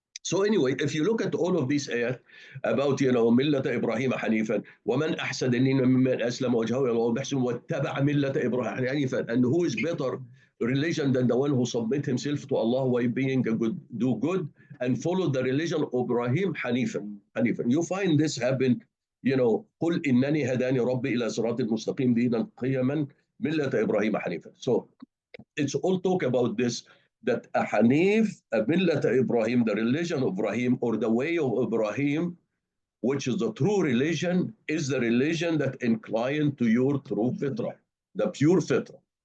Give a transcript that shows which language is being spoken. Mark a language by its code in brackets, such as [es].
[en] So anyway, if you look at all of these ayat about, [ar] مِلَّةَ إِبْرَاهِيمَ حَنِيفًا وَمَنْ أَحْسَنَ دِينًا مِمَّنْ أَسْلَمَ وَجْهَهُ إِلَى اللَّهِ وَاتَّبَعَ مِلَّةَ إِبْرَاهِيمَ حَنِيفًا, [en] and who is better religion than the one who submit himself to Allah while being a do good and follow the religion of Ibrahim Hanifan. You find this happen, [ar] قُلْ إِنَّنِي هَدَانِي رَبِّي إِلَى صِرَاطٍ مُسْتَقِيمٍ دِينًا قِيَمًا مِلَّةَ إِبْرَاهِيمَ حَنِيفًا. [en] So it's all talk about this, that a Hanif, a Millat Ibrahim, the religion of Ibrahim or the way of Ibrahim, which is the true religion, is the religion that inclined to your true fitrah, the pure fitrah.